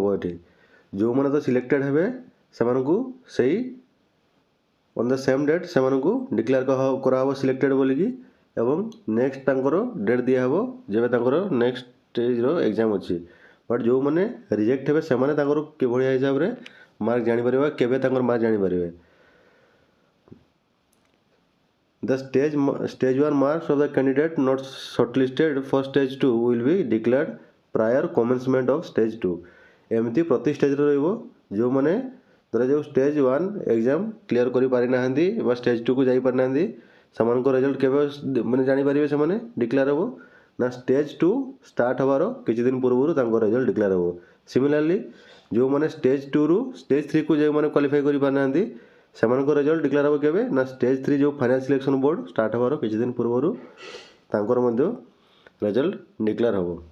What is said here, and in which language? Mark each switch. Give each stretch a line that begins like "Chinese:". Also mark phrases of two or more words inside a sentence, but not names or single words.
Odia: ଏଠି ଯେଉଁମାନେ ତ ସିଲେକ୍ଟେଡ଼୍ ହେବେ ସେମାନଙ୍କୁ ସେଇ
English: on the same date
Odia: ସେମାନଙ୍କୁ ଡିକ୍ଲେୟାର କରାହେବ ସିଲେକ୍ଟେଡ଼୍ ବୋଲିକି, ଏବଂ ନେକ୍ସଟ ତାଙ୍କର ଡେଟ୍ ଦିଆହେବ ଯେବେ ତାଙ୍କର ନେକ୍ସଟ ଷ୍ଟେଜ୍ର ଏକ୍ଜାମ୍ ଅଛି। ବଟ୍ ଯେଉଁମାନେ ରିଜେକ୍ଟ ହେବେ ସେମାନେ ତାଙ୍କର କିଭଳିଆ ହିସାବରେ ମାର୍କ ଜାଣିପାରିବେ, କେବେ ତାଙ୍କର ମାର୍କ ଜାଣିପାରିବେ।
English: The stage 1 marks of the candidate not shortlisted for stage 2 will be declared prior commencement of stage 2।
Odia: ଏମିତି ପ୍ରତି ଷ୍ଟେଜ୍ରେ ରହିବ। ଯେଉଁମାନେ ଧରାଯାଉ
English: stage 1 exam clear
Odia: କରିପାରିନାହାନ୍ତି ବା ଷ୍ଟେଜ୍ 2କୁ ଯାଇପାରିନାହାନ୍ତି, ସେମାନଙ୍କ ରେଜଲ୍ଟ କେବେ ମାନେ ଜାଣିପାରିବେ ସେମାନେ ଡିକ୍ଲେୟାର ହେବ ନା ଷ୍ଟେଜ୍ 2 ଷ୍ଟାର୍ଟ ହେବାର କିଛି ଦିନ ପୂର୍ବରୁ ତାଙ୍କ ରେଜଲ୍ଟ ଡିକ୍ଲେୟାର ହେବ। ସିମିଲାରଲି ଯେଉଁମାନେ ଷ୍ଟେଜ୍ 2ରୁ ଷ୍ଟେଜ୍ 3କୁ ଯେଉଁମାନେ କ୍ୱାଲିଫାଇ କରିପାରିନାହାନ୍ତି ସେମାନଙ୍କ ରେଜଲ୍ଟ ଡିକ୍ଲେୟାର ହେବ କେବେ ନା ଷ୍ଟେଜ୍ 3 ଯେଉଁ
English: final selection board start
Odia: ହେବାର କିଛି ଦିନ ପୂର୍ବରୁ ତାଙ୍କର ମଧ୍ୟ ରେଜଲ୍ଟ ଡିକ୍ଲେୟାର ହେବ।